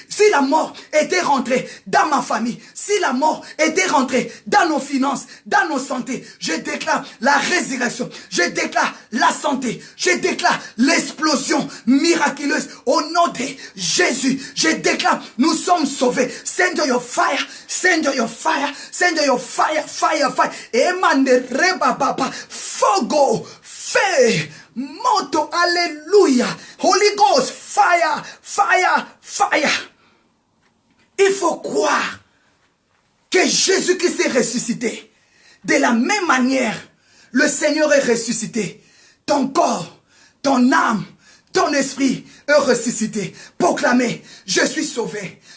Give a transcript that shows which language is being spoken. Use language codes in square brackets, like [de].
[fr] Si la mort était rentrée dans ma famille, si la mort était rentrée dans nos finances, dans nos santé, je déclare la résurrection, je déclare la santé, je déclare l'explosion miraculeuse au nom de Jésus. Je déclare, nous sommes sauvés. [en] Send your fire, send your fire, send your fire, fire, fire. [ln] Emane reba papa, fogo, feu, moto, alléluia. [en] Holy Ghost, fire, fire, fire. [fr] Il faut croire que Jésus-Christ est ressuscité. De la même manière, le Seigneur est ressuscité. Ton corps, ton âme, ton esprit est ressuscité. Proclamez, je suis sauvé.